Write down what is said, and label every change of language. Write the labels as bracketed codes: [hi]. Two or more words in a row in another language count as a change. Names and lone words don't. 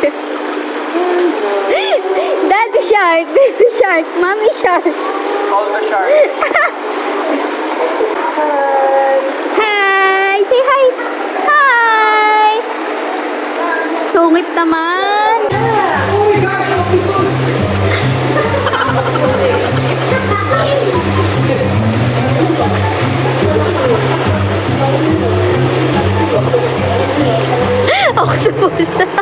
[en] Daddy shark, baby shark, mommy shark. All the shark. Hi! Say hi! Hi! [tl] Sungit naman! [en] Octopus!